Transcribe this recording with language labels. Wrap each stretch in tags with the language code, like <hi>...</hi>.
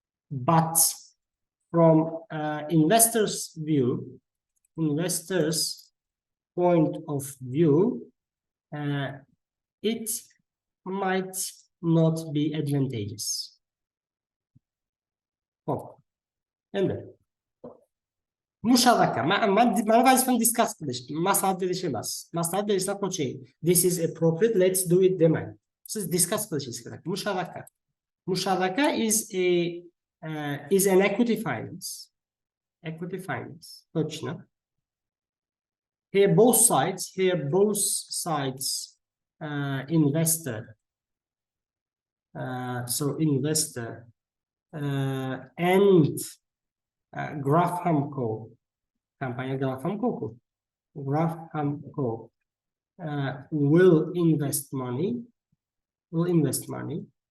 <en>But from investors' point of view, it might not be advantageous.</en> <uz>Endi musharaka, mana vazifam discuss qilish, maslahat berish emas. Maslahat berishdan qoching.</uz> <en>This is appropriate, let's do it</en> <uz>demang. Siz discuss qilishingiz kerak.</uz> <en>Musharaka is an equity finance.</en> <ru>Точно.</ru> <en>Here both sides investor. So investor and Graham Cole, company Graham Cole will invest money.</en>